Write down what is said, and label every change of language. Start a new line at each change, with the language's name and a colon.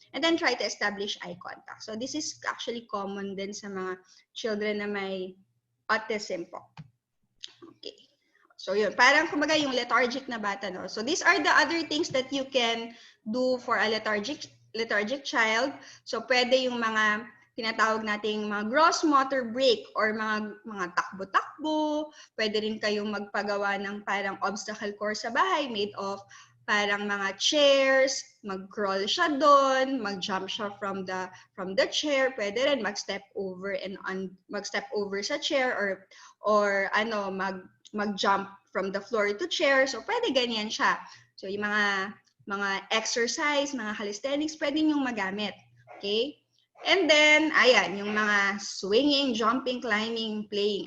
English: And then, try to establish eye contact. So, this is actually common
Filipino: din sa mga
English: children na may autism po. Okay. So, yun.
Filipino: Parang, kumbaga, yung lethargic na bata, no?
English: So, these are the other things that you can do for a lethargic child.
Filipino: So, pwede yung mga tinatawag nating mga gross motor break or mga takbo-takbo. Pwede rin kayong magpagawa ng parang obstacle course sa bahay
English: made of
Filipino: parang mga chairs, mag-crawl siya doon, mag-jump siya from the chair. Pwede rin mag-step over mag-step over sa chair or mag-jump from the floor to chair. So pwede ganyan siya. So yung mga exercise, mga calisthenics, pwede niyong magamit. Okay? And then, ayan, yung mga swinging, jumping, climbing, playing.